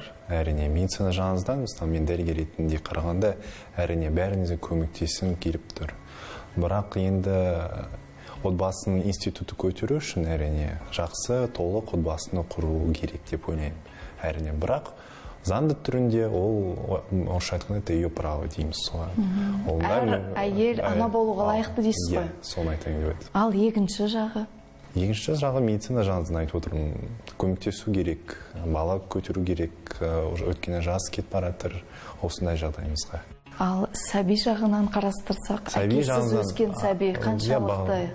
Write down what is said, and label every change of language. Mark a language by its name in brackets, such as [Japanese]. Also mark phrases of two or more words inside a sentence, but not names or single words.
[Kazakh] Әрине, медицина жағынан, мен дәрігер ретінде қарағанда, әрине бәріңізге көмектесім келіп тұр. Бірақ енді отбасының институты көтеру үшін әрине жақсы, толық отбасыны құру керек деп ойлаймын. Әрине, бірақ заңды түрінде ол орысша айтқанда [Russian] это ее право [Kazakh] дейміз солай. Әр әйел ана болуға лайықты дейсіз ғой? Соны айтайын деп еді. Ал екінші жағы? Екінші жағы медицина жағынан айтып отырмын. Көмектесу керек, бала көтеру керек, өткені жас кетіп баратыр осындай жағдайымызға. Ал сәби жағынан қарастырсақ, әкесіз өскен сәби қаншалықты?